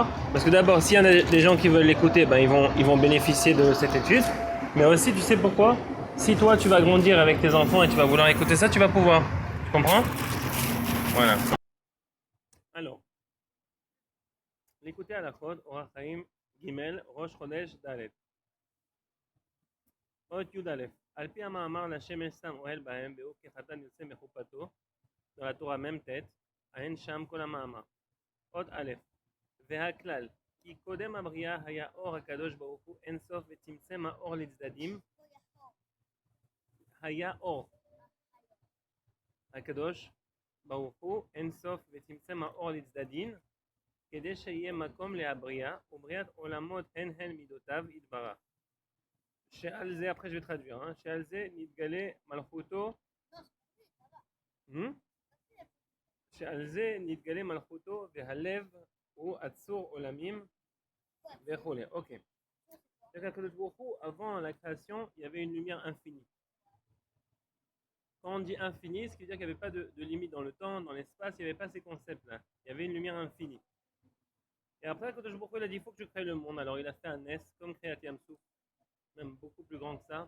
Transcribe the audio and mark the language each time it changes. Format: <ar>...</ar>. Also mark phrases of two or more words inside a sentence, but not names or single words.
<fr>Parce que d'abord, s'il y en a des gens qui veulent l'écouter, ben ils vont bénéficier de cette étude. Mais aussi, tu sais pourquoi? Si toi, tu vas grandir avec tes enfants et tu vas vouloir écouter ça, tu vas pouvoir. Tu comprends? Voilà. Alors, l'écouter à la chod,</fr> <he>אורח חיים גימל ראש חודש דלת. אות יוד אלף. על פי המאמר לשמש שם אוהל בהם והוא כחתן יוצא מחופתו</he> <fr>dans la Torah même tête,</fr> <he>אין שם כל המאמר. עוד א', והכלל, כי קודם הבריאה היה אור הקדוש ברוך הוא אין סוף וצמצם האור לצדדים, היה אור הקדוש ברוך הוא אין סוף וצמצם האור לצדדים, כדי שיהיה מקום להבריאה, ובריאת עולמות הן מידותיו יתברך. שעל זה,</he> <fr>après je vais traduire,</fr> <he>שעל זה נתגלה מלכותו, שעל זה נתגלה מלכותו והלב הוא עצור עולמים וכולי.</he> <fr>Ok. Avant la création, il y avait une lumière infinie. Quand on dit infinie, ce qui veut dire qu'il n'y avait pas de limite dans le temps, dans l'espace, il n'y avait pas ces concepts-là. Il y avait une lumière infinie. Et après, quand il a dit il faut que je crée le monde, alors il a fait un S comme Kriyat Yamsouf, même beaucoup plus grand que ça.</fr>